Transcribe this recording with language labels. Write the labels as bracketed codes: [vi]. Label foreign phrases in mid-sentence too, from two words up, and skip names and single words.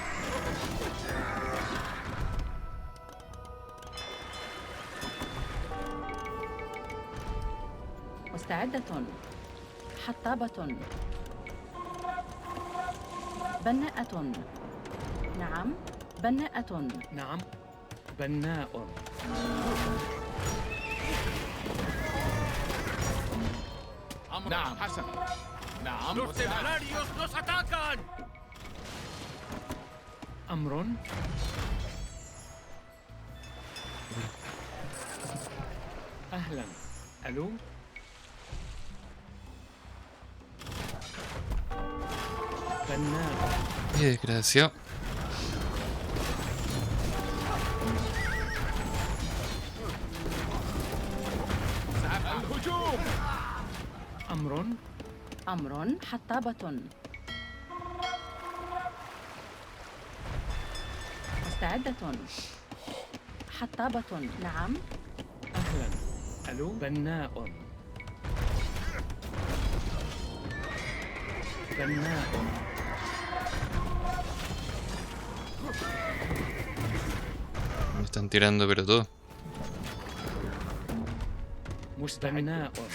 [ar] مستعدة حطابة بناءة نعم بناءة نعم. بناء. نعم حسن نعم [es] ¡Los temerarios nos atacan! [ar] أمر. أهلا. ألو. بناء. [es] Qué desgraciado. [ar] الهجوم أمر. أمر حطابة مستعدة حطابة نعم أهلا. ألو. بناء. بناء. [es] Me están tirando pero todo. [ar] بناء.